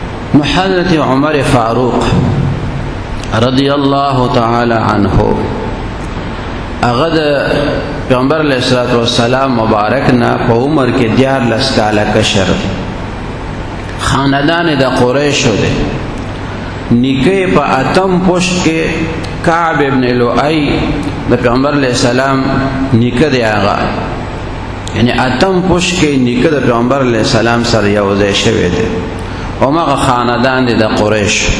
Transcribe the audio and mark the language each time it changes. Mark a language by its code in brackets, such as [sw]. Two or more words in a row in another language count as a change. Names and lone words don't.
[ps] حضرت عمر فاروق [ar] رضی اللہ تعالی عنہ [ps] اغد پیغمبر [ar] علیہ الصلوۃ والسلام [ps] مبارک نا په عمر کې 14 کاله کشر خاندان د قریش دی نیکه په اتم پوشت کې کعب ابن لؤی د پیغمبر [ar] علیہ السلام [ps] نیکه دی آغا یعنی اتم پوشت کې نیکه د پیغمبر [ar] علیہ السلام [ps] سره یو ځای شوی دی او مغه خاندان دی د قریش